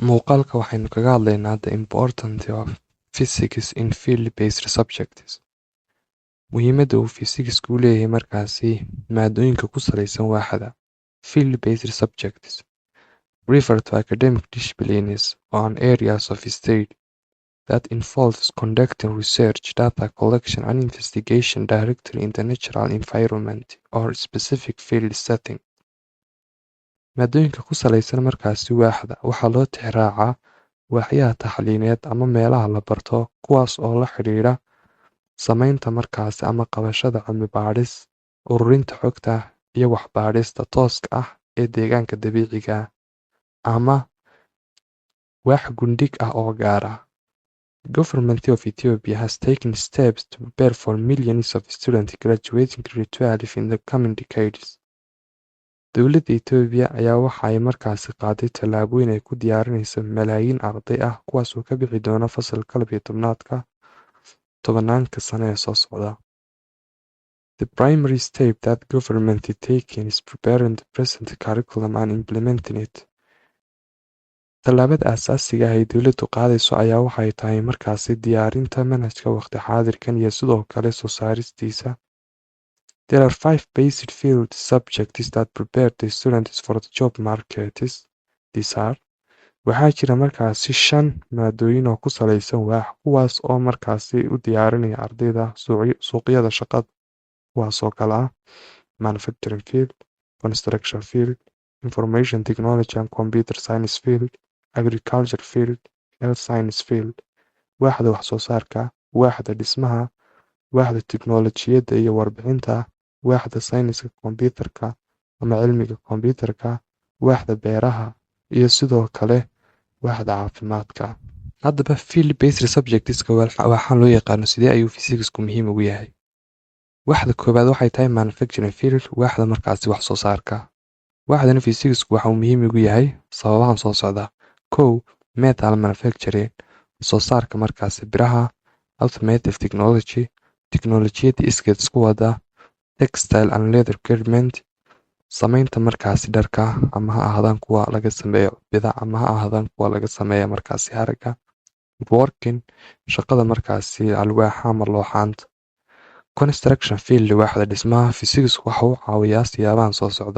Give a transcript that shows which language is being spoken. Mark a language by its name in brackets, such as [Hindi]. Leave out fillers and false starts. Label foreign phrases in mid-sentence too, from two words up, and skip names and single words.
[Somali] Muuqaalka waxaynu kaga hadlaynaa [English] the importance of physics in field-based subjects. [Somali] Muhiimadda uu fiisigisku u leeyahay markaasi maadooyinka ku salaysan waaxda [English] field-based subjects refer to academic disciplines on areas of study that involves conducting research, data collection, and investigation directly in the natural environment or specific field setting. [Somali] Maadooyinka ku salaysan markaasi waaxda waxaa loo tixraacaa waaxyaha taxliineed ama meelaha la barto kuwaas oo la xidhiidha samaynta markaasi ama qabashada cilmi baadhis, ururinta xogta iyo waxbaadhista tooska ah ee deegaanka dabiiciga ah ama waax gundhig ah oo gaar ah. [English] The government of Ethiopia has taken steps to prepare for millions of students graduating grade 12 in the coming decades. [Somali] Dowladda Itoobiya ayaa waxa ay markaasi qaaday tallaabooyin ay ku diyaarinayso malaayiin arday ah kuwaas oo ka bixi doona fasalka 12aadka tobanaanka sano ee soo socda. [English] The primary step that government is taking is preparing the present curriculum and implementing it. [Somali] Tallaabada aasaasiga ah ee dowladdu qaadayso ayaa waxay tahay markaasi diyaarinta manhajka waqti xaadirkan iyo sidoo kale soo saaristiisa. [English] There are 5 basic field subjects that prepare the students for the job markets. These are [Somali] waxaa jira markaasi 5 maadooyin oo ku salaysan waax kuwaas oo markaasi u diyaarinaya ardayda suuqyada shaqada kuwaas oo kala ah [English] manufacturing field, construction field, information technology and computer science field, agriculture field, health science field, [Somali] waaxda wax soo saarka, waaxda dhismaha, waaxda tiknoolajiyadda iyo warbixinta, waaxda sayniska kombiyuutarka ama cilmiga kombiyuutarka, waaxda beeraha iyo sidoo kale waaxda caafimaadka. Haddaba [English] field-based subjectska [Somali] waxaa loo yaqaano sidee ayuu fiisigisku muhiim ugu yahay. Waaxda koowaad waxay tahay [English] manufacturing field, [Somali] waaxda markaasi wax soo saarka. Waaxdana fiisigisku waxa uu muhiim ugu yahay sababahan soo socda. 1. [English] Metal manufacturing, [Somali] soo saarka markaasi biraha. [English] Automotive technology, [Somali] tiknoolajiyadda iskeed isku wada. [English] Textile and leather garment, [Somali] samaynta markaasi dharka ama ha ahaadaan kuwa laga sameeyo bida ama ha ahaadaan kuwa laga sameeyo markaasi haragga. Working, shaqada markaasi alwaaxa ama looxaanta. [English] Construction field, [Somali] waaxda dhismaha. Fiisigisku waxa uu caawiyaa siyaabahan soo socda.